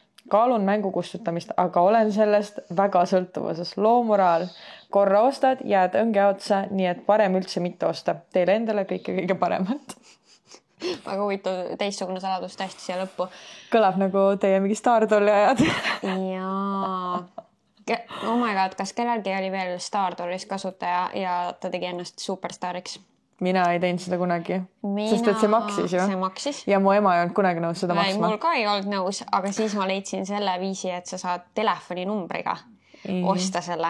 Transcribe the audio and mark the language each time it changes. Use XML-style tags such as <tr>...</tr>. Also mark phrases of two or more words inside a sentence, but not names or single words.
<et>kaalun mängu kustutamist, aga olen sellest väga sõltuvuses. Loo moraal. Korra ostad, jääd õnge otsa, nii et parem üldse mitte osta. Teile endale kõige paremat. Väga huvitav teistsugune saladus täiesti siia lõppu. Kõlab nagu teie mingi Stardolli ajad. Jaa.</et> <en>Oh my god,</en> <et>kas kellelgi oli veel Stardollis kasutaja ja ta tegi ennast superstaariks? Mina ei teinud seda kunagi, sest et see maksis ju. See maksis. Ja mu ema ei olnud kunagi nõus seda maksma. Mul ka ei olnud nõus, aga siis ma leidsin selle viisi, et sa saad telefoninumbriga osta selle.</et>